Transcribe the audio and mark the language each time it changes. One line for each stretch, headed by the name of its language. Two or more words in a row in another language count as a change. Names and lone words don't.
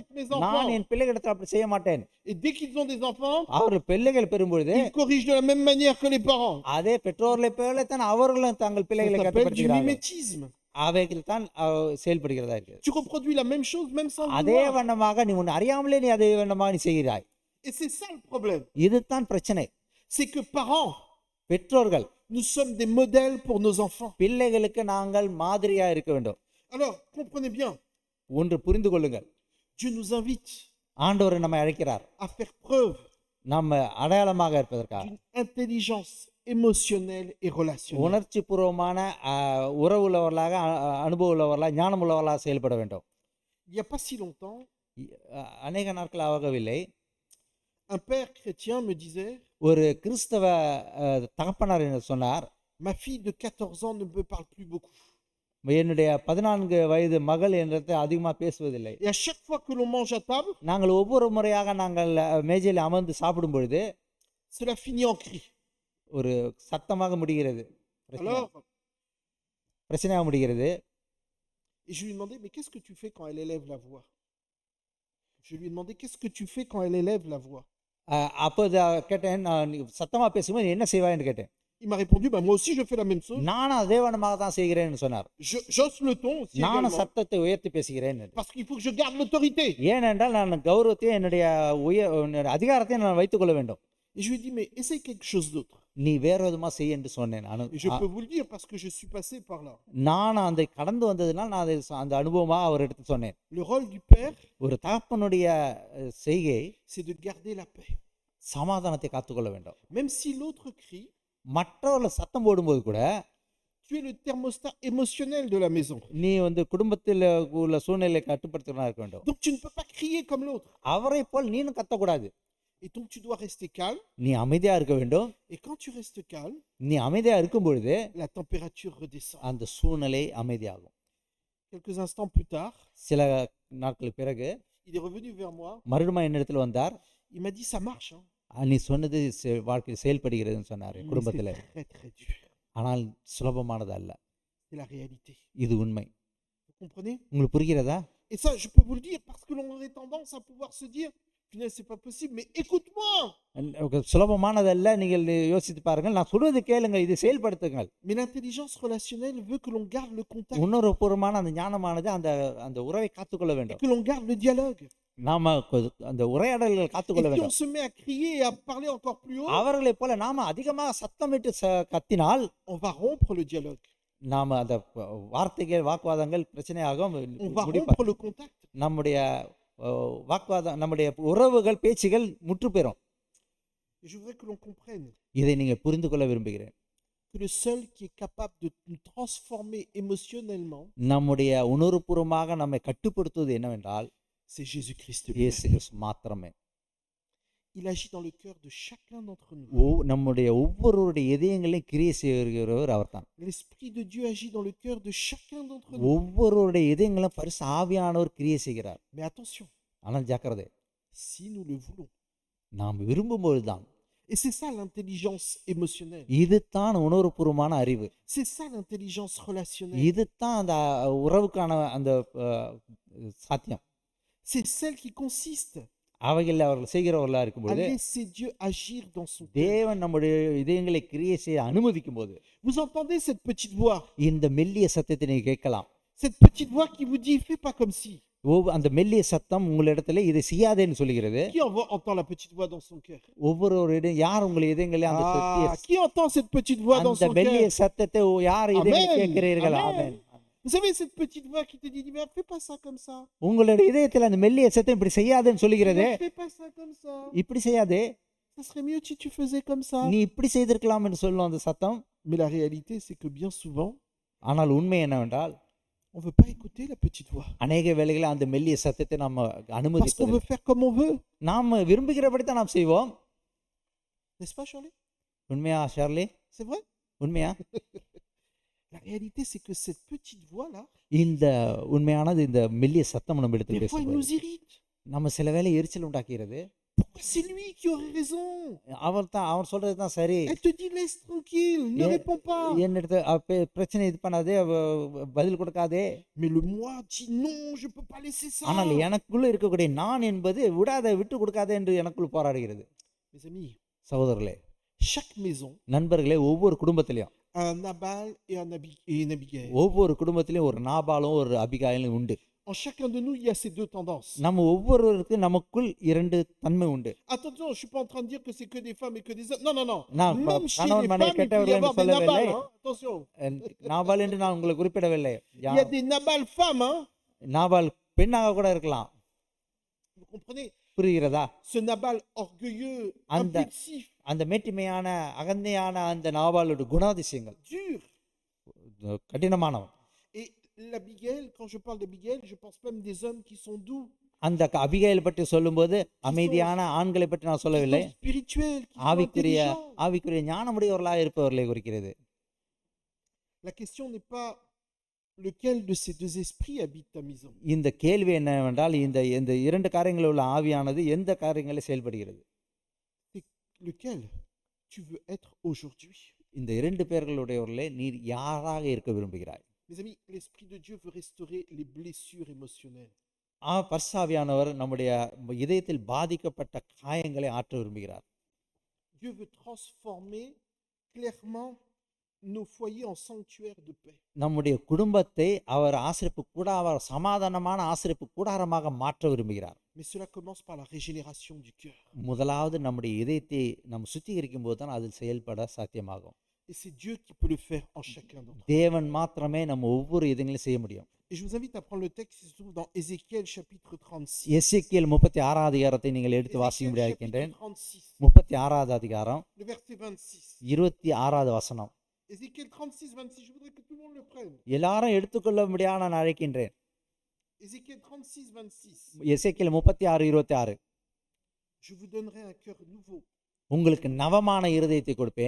Tamil: நான் என் பிள்ளைகளிடத்தில் அப்படி செய்ய மாட்டேன்.
French: Et dès qu'ils ont des enfants,
Tamil: அவர்கள் பிள்ளைகள் பெறும்பொழுது
French: ils corrigent de la même manière que les parents.
Tamil: அதே பெற்றோர்களை போலத்தான் அவர்களும் தங்கள்
French: Ça
Tamil: பிள்ளைகளை
French: s'appelle du
Tamil: கட்டுப்படுத்துகிறார்கள்.
French: mimétisme.
Tamil: அவைகள் தான் செயல்படுகிறதா இருக்கிறது.
French: Tu reproduis la même chose même sans
Tamil: அதே
French: vouloir.
Tamil: வண்ணமாக நீ உன்னை அறியாமலே நீ அதே வண்ணமாக நீ செய்கிறாய்.
French: Et c'est ça le problème.
Tamil: இதுதான் பிரச்சனை.
French: C'est que parents,
Tamil: பெற்றோர்கள்
French: nous sommes des modèles pour nos enfants.
Tamil: பிள்ளைகளுக்கு நாங்கள் மாதிரியா இருக்க வேண்டும்.
French: Alors, comprenez bien,
Tamil: ஒன்று புரிந்து கொள்ளுங்கள்.
French: Dieu nous invite
Tamil: ஆண்டவர் நம்மை அழைக்கிறார்
French: à faire preuve
Tamil: நம்ம அடையாளமாக இருப்பதற்காக.
French: d'une intelligence émotionnelle et relationnelle.
Tamil: உணர்ச்சி பூர்வமான உறவு உள்ளவர்களாக, அனுபவம் உள்ளவர்களாக, ஞானம் உள்ளவர்களாக செயல்பட வேண்டும்.
French: Il n'y a pas si longtemps,
Tamil: அநேக நாட்கள் ஆகவில்லை,
French: un père chrétien me disait,
Tamil: ஒரு கிறிஸ்தவ தகப்பனார் என்ன சொன்னார்,
French: ma fille de 14 ans ne me parle plus beaucoup.
Tamil: என்னுடைய 14 வயது மகள் என்றதை அதிகமாக பேசுவதில்லை.
French: Et à chaque fois que l'on mange à table,
Tamil: நாங்கள் ஒவ்வொரு முறையாக நாங்கள் மேஜையில் அமர்ந்து சாப்பிடும் பொழுது
French: cela finit en cri.
Tamil: ஒரு சத்தமாக முடிகிறது,
French: Alors,
Tamil: பிரச்சனையாக முடிகிறது.
French: et je lui ai demandé, mais qu'est-ce que tu fais quand elle élève la voix? Je lui ai demandé, qu'est-ce que tu fais quand elle élève la voix?
Tamil: அப்போது கேட்டேன், நான் சத்தமாக பேசும்போது என்ன செய்வாய்ன்னு கேட்டேன்.
French: Il m'a répondu, bah, moi aussi je fais la même chose.
Tamil: நானும் அதே வண்ணமாக தான் செய்கிறேன்னு சொன்னார்.
French: J'hausse le ton aussi
Tamil: நானும்
French: également,
Tamil: சத்தத்தை உயர்த்தி பேசுகிறேன்.
French: parce qu'il faut que je garde l'autorité.
Tamil: ஏனென்றால் நான் கௌரவத்தையும் என்னுடைய அதிகாரத்தையும் நான் வைத்துக் கொள்ள வேண்டும்.
French: Et je lui ai dit, mais essaye quelque chose d'autre.
Tamil: நீ வேற விதமாக செய்ய என்று சொன்னேன்.
French: Et je peux vous le dire parce que je suis passé par là.
Tamil: நான் அந்த கடந்து வந்ததுனால் நான் அந்த அனுபவமாக அவர் எடுத்து சொன்னேன்.
French: Le rôle du père,
Tamil: ஒரு தகப்பனுடைய செய்கை
French: c'est de garder la paix.
Tamil: சமாதானத்தை காத்துக்கொள்ள வேண்டும்.
French: Même si l'autre crie,
Tamil: மற்றவர்கள் சத்தம் போடும்போது கூட
French: tu es le thermostat émotionnel de la maison.
Tamil: நீ குடும்பத்தில் உள்ள சூழ்நிலை கட்டுப்படுத்தினா இருக்க வேண்டும்.
French: Donc tu ne peux pas crier comme l'autre.
Tamil: அவரை போல் நீனும் கத்தக்கூடாது.
French: Et donc tu dois rester calme.
Tamil: நீ அமைதியா இருக்க வேண்டும்.
French: Et quand tu restes calme,
Tamil: நீ அமைதியா இருக்கும் பொழுது
French: la température redescend.
Tamil: அந்த சூழ்நிலை அமைதியாகும்.
French: Quelques instants plus tard,
Tamil: சில நாட்களுக்கு பிறகு
French: il est revenu vers moi.
Tamil: மறுபடியும் என்னிடத்தில் வந்தார்.
French: Il m'a dit, ça marche. Hein?
Tamil: நீ சொன்னது வாழ்க்கையில் செயல்படுகிறதுன்னு சொன்னார்.
French: Mais
Tamil: குடும்பத்தில்
French: c'est très très dur.
Tamil: ஆனால் சுலபமானது அல்ல.
French: C'est la réalité.
Tamil: இது உண்மை.
French: Vous comprenez?
Tamil: உங்களுக்கு புரிகிறதா?
French: Et ça, je peux vous le dire parce que l'on aurait tendance à pouvoir se dire, Punaise, c'est pas possible, mais écoute-moi.
Tamil: சுலபமானதல்ல, நீங்கள் யோசித்து பாருங்கள், நான் சொல்வது கேளுங்க, இதை செயல்படுத்துங்கள்.
French: Mais l'intelligence relationnelle veut que l'on garde le contact
Tamil: உணர்வுபூர்வமான அந்த ஞானமானது அந்த அந்த உறவை காத்துக்கொள்ள
French: et
Tamil: வேண்டும்.
French: que l'on garde le dialogue.
Tamil: நாம அந்த உரையாடல்கள்
French: Et
Tamil: காத்துக்கொள்ள
French: si on
Tamil: வேண்டும்.
French: se met à crier et à parler encore plus haut,
Tamil: அவர்களைப் போல நாம அதிகமாக சத்தமிட்டு கத்தினால்
French: on va rompre le dialogue.
Tamil: நாம அந்த வார்த்தைகள் வாக்குவாதங்கள் பிரச்சனையாகும்.
French: On va
Tamil: முடிப்பா-
French: rompre le contact.
Tamil: நம்முடைய வாக்குவாதம், நம்முடைய உறவுகள் பேச்சுகள் முற்று பெறும்.
French: Et je voudrais que l'on comprenne
Tamil: இதை நீங்க புரிந்து கொள்ள விரும்புகிறேன்.
French: que le seul qui est capable de nous transformer émotionnellement,
Tamil: நம்முடைய உணர்வுபூர்வமாக நம்மை கட்டுப்படுத்துவது என்னவென்றால்
French: c'est Jésus-Christ
Tamil: இயேசு
French: lui-même.
Tamil: கிறிஸ்து மாத்திரமே.
French: Il agit dans le cœur de chacun d'entre nous.
Tamil: நம்முடைய ஒவ்வொருவருடைய இதயங்களையும் கிரியை செய்கிறவர் அவர்தான்.
French: L'Esprit de Dieu agit dans le cœur de chacun d'entre nous.
Tamil: ஒவ்வொருவருடைய இதயங்களும் பரிசு ஆவியானவர் கிரியை செய்கிறார்.
French: Mais attention,
Tamil: ஆனால் ஜாக்கிரதை,
French: si nous le voulons.
Tamil: நாம் விரும்பும்போதுதான்.
French: Et c'est ça l'intelligence émotionnelle.
Tamil: இதுதான் உணர்வுபூர்வமான அறிவு.
French: C'est ça l'intelligence relationnelle.
Tamil: இதுதான் அந்த உறவுக்கான அந்த சாத்தியம்.
French: C'est celle qui consiste
Tamil: அவைகள் அவர்கள் செய்கிறவர்களா
French: à
Tamil: இருக்கும்போது
French: laisser Dieu agir dans son cœur.
Tamil: தேவன் நம்முடைய இதயங்களை கிரியை செய்ய அனுமதிக்கும் போது
French: Vous entendez cette petite voix?
Tamil: இந்த மெல்லிய சத்தத்தை நீங்க கேட்கலாம்.
French: Cette petite voix qui vous dit fais pas comme si.
Tamil: அந்த மெல்லிய சத்தம் உங்களிடத்துல இதை செய்யாதேன்னு சொல்லுகிறது.
French: Qui entend la petite voix dans son cœur?
Tamil: ஒவ்வொருவரிடம் யார் உங்கள் இதயங்களே அந்த
French: Qui entend cette petite voix dans
Tamil: அந்த
French: son
Tamil: மெல்லிய
French: cœur?
Tamil: சத்தத்தை யார் இதயங்களை
French: Amen.
Tamil: கேட்கிறீர்கள்?
French: Amen.
Tamil: ஆமென்.
French: Vous savez cette petite voix qui te dit mais fais pas ça comme ça.
Tamil: உங்களுடைய இதயத்துல அந்த மெல்லிய சத்தம் இப்படி செய்யாதேன்னு சொல்லுகிறது.
French: Fais pas ça comme ça.
Tamil: இப்படி செய்யாதே,
French: Ça serait mieux si tu faisais comme ça.
Tamil: நீ இப்படி செய்திருக்கலாம் என்று சொல்லும் அந்த சத்தம்.
French: Mais la réalité c'est que bien souvent
Tamil: ஆனால் உண்மை என்னவென்றால்
French: on veut pas écouter la petite voix.
Tamil: அநேக வேளைகளில் அந்த மெல்லிய சத்தத்தை நம்ம
French: Parce qu'on
Tamil: அனுமதிப்பது.
French: veut faire comme on veut.
Tamil: நாம விரும்புகிறபடி தான் நாம் செய்வோம்.
French: N'est-ce pas Charlie?
Tamil: உண்மையா ஷார்லி?
French: C'est vrai?
Tamil: உண்மையா?
French: La réalité c'est que cette petite voix là,
Tamil: இந்த உண்மையானது இந்த மெல்லிய சத்தம் நம்ம எடுத்து
French: des fois il
Tamil: பேசும்போது
French: nous irrite.
Tamil: நம்ம சில வேளை எரிச்சல் உண்டாக்குகிறது.
French: Pourquoi c'est lui qui aurait raison?
Tamil: அவர் சொல்றது தான் சரி.
French: Elle te dit laisse tranquille, ne réponds pas.
Tamil: என்னிடத்து பிரச்சனை இது பண்ணாதே, பதில் கொடுக்காதே.
French: Mais le moi dit non, je peux pas laisser ça.
Tamil: ஆனால் எனக்குள்ள இருக்கக்கூடிய நான் என்பது விடாத, விட்டு கொடுக்காதே என்று எனக்குள் போராடுகிறது.
French: Mes amis,
Tamil: சகோதரர்களே,
French: chaque maison
Tamil: நண்பர்களே, ஒவ்வொரு குடும்பத்திலையும்
French: a un Nabal et une Abigail.
Tamil: ஒவ்வொரு குடும்பத்திலையும் ஒரு நாபாலும் ஒரு அபிகாயிலும் உண்டு.
French: En chacun de nous, il y a ces deux tendances.
Tamil: நம்ம ஒவ்வொருவருக்கு நமக்குள் இரண்டு தன்மை உண்டு.
French: Attention, je suis pas en train de dire que c'est que des femmes et que des hommes. Non, non, non.
Tamil: நான்
French: Même chez les
Tamil: கணவன்
French: femmes,
Tamil: மனைவி
French: il peut y
Tamil: கெட்டவர்கள் என்று
French: avoir des
Tamil: சொல்லவில்லை.
French: Nabal. Hein? Attention.
Tamil: நாபால் என்று நான் உங்களை குறிப்பிடவில்லை.
French: Il y a des Nabal femmes. Hein?
Tamil: நாபால் பெண்ணாக கூட இருக்கலாம்.
French: Vous comprenez?
Tamil: புரிகிறதா?
French: Ce Nabal orgueilleux,
Tamil: அந்த
French: impulsif,
Tamil: அந்த மேட்டிமையான அகந்தையான அந்த நாபாலோட குணாதிசயங்கள்
French: dur.
Tamil: கடினமானவன்.
French: Et l'Abigail, quand je parle d'Abigail, je pense même des hommes qui sont doux,
Tamil: அந்த அபிகாயில் பற்றி சொல்லும்போது அமைதியான ஆண்களை பற்றி நான்
French: qui
Tamil: சொல்லவில்லை.
French: sont spirituels, qui sont
Tamil: ஆவிக்குரிய
French: intelligents.
Tamil: ஞானமுடையவர்களாக இருப்பவர்களை குறிக்கிறது.
French: La question n'est pas lequel de ces deux esprits habite ta maison.
Tamil: இந்த கேள்வி என்னவென்றால் இந்த இந்த இரண்டு காரியங்களில் உள்ள ஆவியானது எந்த காரியங்களில் செயல்படுகிறது?
French: C'est lequel tu veux être aujourd'hui.
Tamil: இந்த இரண்டு பேர்களுடையவர்களே நீர் யாராக இருக்க விரும்புகிறாய்?
French: Mes amis, l'Esprit de Dieu veut restaurer les blessures émotionnelles.
Tamil: பரிசுத்தாவியானவர் நம்முடைய இதயத்தில் பாதிக்கப்பட்ட காயங்களை ஆற்ற விரும்புகிறார்.
French: Dieu veut transformer clairement nos foyers en sanctuaires de paix.
Tamil: நம்முடைய குடும்பத்தை அவர் ஆசரிப்பு கூடார, சமாதானமான ஆசரிப்பு கூடாரமாக மாற்ற விரும்புகிறார்.
French: Mais cela commence par la régénération du cœur.
Tamil: முதலாவது நம்முடைய இதயத்தை நம்ம சுத்திகரிக்கும் போது தான் அதில் செயல்பட சாத்தியமாகும்.
French: Et c'est Dieu qui peut le faire en chacun d'entre nous.
Tamil: தேவன் மாத்திரமே நம்ம ஒவ்வொரு இதயங்களையும் செய்ய முடியும்.
French: Et je vous invite à prendre le texte qui se trouve dans Ézéchiel chapitre 36.
Tamil: எசேக்கியேல் 36 அதிகாரத்தை நீங்கள் எடுத்து
French: Ézéchiel
Tamil: வாசிக்கும்படி
French: chapitre
Tamil: இருக்கின்றேன்.
French: 36,
Tamil: 36 அதிகாரம்
French: le verset 26.
Tamil: 26 வசனம்.
French: Ézéchiel 36, 26, je voudrais que tout le monde le prenne.
Tamil: எல்லாரும் எடுத்துக்கொள்ளும்படியாக நான் அழைக்கின்றேன்.
French: Ézéchiel 36, 26.
Tamil: எசேக்கியேல் 36, 26.
French: Je vous donnerai un cœur nouveau
Tamil: உங்களுக்கு நவமான இருதயத்தை கொடுப்பேன்,